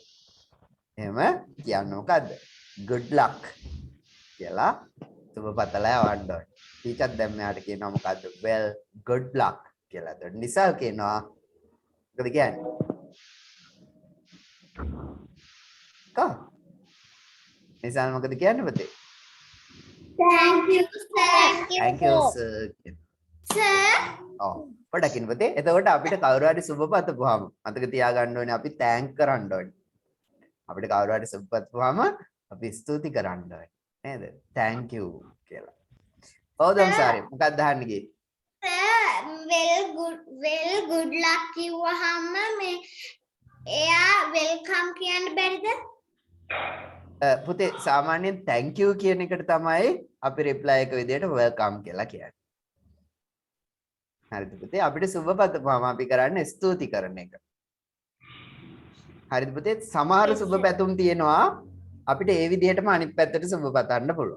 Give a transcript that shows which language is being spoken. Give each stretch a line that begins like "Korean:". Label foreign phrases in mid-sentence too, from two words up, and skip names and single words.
Sinhala: එහෙම කියන්න මොකද්ද?
English: good luck
Sinhala: කියලා සුබ පතලා යවන්න ඕනේ. ටීචර් දැන් මෙයාට කියනවා මොකද්ද?
English: well good luck කියලා.
Sinhala: ඒත් නිසල් කියනවා මොකද කියන්නේ? කා නිසල් මොකද කියන්නේ පුතේ?
English: Thank you, sir. thank you sir. Sir.
Sinhala: ඔව් පොඩකින් පුතේ. එතකොට අපිට කවුරු හරි සුබ පතපුවාම මතක තියාගන්න ඕනේ අපි thank කරන්න ඕනේ. අපිට කවුරු හරි සුබ පතපුවාම අපි ස්තුති කරන්න ඕනේ. නේද?
English: thank you
Sinhala: කියලා. ඔව් සාරි මොකක්ද අහන්න ගියේ?
English: Sir, well good luck
Sinhala: කිව්වහම මේ එයා welcome කියන්න බැරිද? පුතේ සාමාන්‍යයෙන්
English: thank you
Sinhala: කියන එකට තමයි අපි reply එක විදියට welcome කියලා කියන්නේ. හරිද පුතේ? අපිට සුබ පතපුවාම අපි කරන්නේ ස්තුති කරන එක. හරිද පුතේ? සමහර සුබ පැතුම් තියෙනවා අපිට ඒ විදිහටම අනිත් පැත්තට සුබ පතන්න පුළුවන්.